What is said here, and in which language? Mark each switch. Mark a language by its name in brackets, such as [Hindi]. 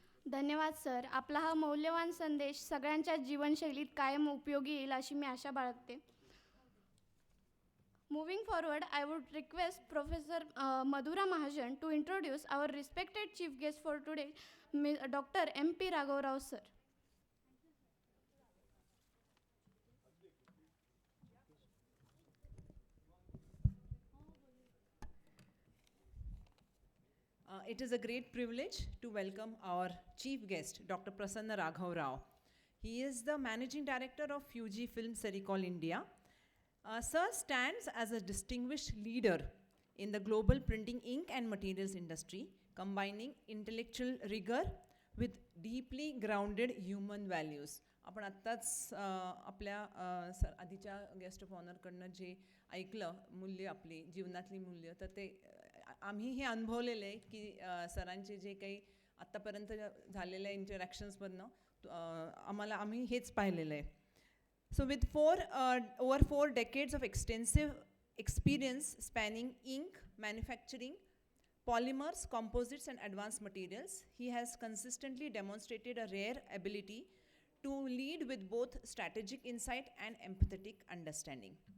[Marathi] धन्यवाद सर. आपला हा मौल्यवान संदेश सगळ्यांच्या जीवनशैलीत कायम उपयोगी येईल अशी मी आशा बाळगते. [English] Moving forward, I would request Professor Madhura Mahajan to introduce our respected chief guest for today, Dr. M.P. Raghav Rao sir. It is a great privilege to welcome our chief guest, Dr. Prasanna Raghav Rao. He is the Managing Director of Fujifilm Sericol India. Sir stands as a distinguished leader in the global printing ink and materials industry, combining intellectual rigor with deeply grounded human values. [Marathi] आपण आत्ताच आपल्या आधीच्या guest of ऑनरकडनं जे ऐकलं मूल्य, आपली जीवनातली मूल्य, तर ते आम्ही हे अनुभवलेलं आहे की सरांचे जे काही आत्तापर्यंत झालेल्या इंटरॅक्शन्समधनं आम्ही हेच पाहिलेलं आहे. [English] So with over 4 decades of extensive experience spanning ink, manufacturing, polymers, composites and advanced materials, he has consistently demonstrated a rare ability to lead with both strategic insight and empathetic understanding.